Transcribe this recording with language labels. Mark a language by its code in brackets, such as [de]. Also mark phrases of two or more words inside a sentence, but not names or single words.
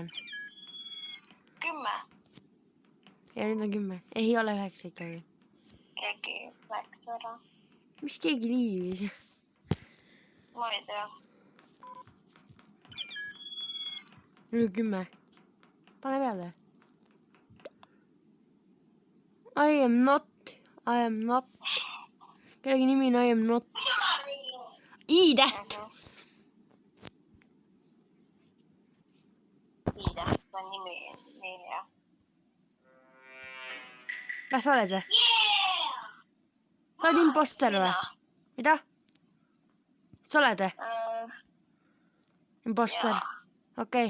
[et] 10. Ja nüüd on 10. Ei ole 9 ikkagi. Keegi läks ära. Mis keegi liivis? Ma ei tea. Nüüd 10. Pane peale. [en] I am not. [et] Kellegi nimi on [en] I am not. [et] I-täht. I-täht on nimi, jah. Kas sa oled või? Sa oled imposter või? Mida? Sa oled või? Imposter. Okei.